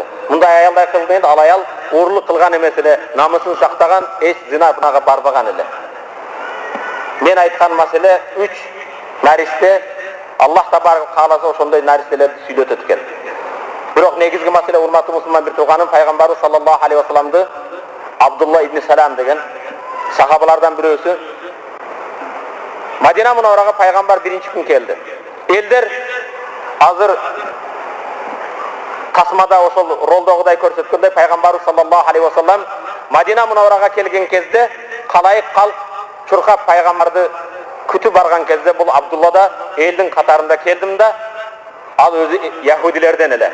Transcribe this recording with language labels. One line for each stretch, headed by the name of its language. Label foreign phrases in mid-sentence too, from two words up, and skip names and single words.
Kyrgyz: Мындай аялдай кылгын енді, ал аял уурлук кылган эмес эле, намысын сактаган, эч зинага барбаган эле. Мен айткан маселе 3 наристе,
Arabic: الله تبارك
Kyrgyz: кааласа ошондой наристелерди сүйлөтөт экен. Бирок негизги маселе, урматтуу мусулман бир тууганым, пайгамбарыбыз
Arabic: صلى الله عليه وسلم
Kyrgyz: Абдулла ибн Салам деген сахабалардан бирөөсү Мадина Мунавварага пайгамбар биринчи күн келди. Элдер Азыр Касмада ошол ролдогудай көрсөткөндөй пайгамбарыбыз
Arabic: صلى الله عليه وسلم
Kyrgyz: Мадина Мунавварага келген кезде калайык калк чуркап пайгамбарды күтүп барган кезде бул Абдулла да элдин катарында келдим да, ал өзү яхудилерден эле.